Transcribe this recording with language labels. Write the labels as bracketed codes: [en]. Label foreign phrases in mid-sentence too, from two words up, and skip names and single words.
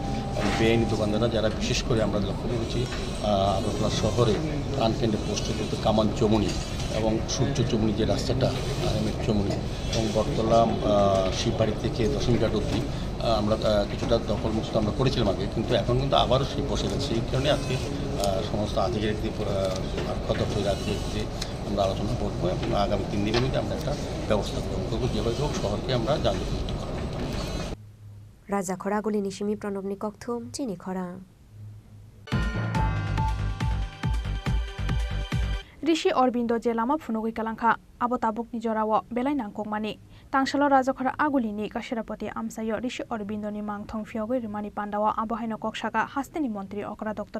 [bn] এবং বেআইনি দোকানদাররা যারা বিশেষ করে আমরা লক্ষ্য করেছি আগরতলা শহরে প্রাণকেন্দ্রে প্রস্তুত কামান চমুনি এবং সূর্য চমুনি যে রাস্তাটা আহমেদ চমুনি এবং বটতলা শিববাড়ি থেকে দশমীঘাট অবধি আমরা কিছুটা দখল মুক্ত আমরা করেছিলাম আগে, কিন্তু এখন কিন্তু আবারও সেই বসে গেছে। এই কারণে আজকে সমস্ত আধিকারিকদের আরক্ষা দপ্তরের আধিকারিকদের আমরা আলোচনা করবো এবং আগামী 3 দিনের মধ্যে আমরা একটা ব্যবস্থা গ্রহণ করবো, যেভাবে হোক শহরকে আমরা যানজট মুক্ত করব। [trp] Rajakhor Agoli Nishimi Pranobni Kokthum, Chini Khorang. Rishi Orbindo Jelama Funogui Kalanka, Abotabuk Nijorawa, Belai Nangkongmani, Tangshalo Rajakhor Aguli ni Kashirapoti Amsayo, Rishi Orbindo ni Mangthong Fiogo Rimani Pandawa, Abohaino Kokshaka, Hasteni Montri Okra Dr.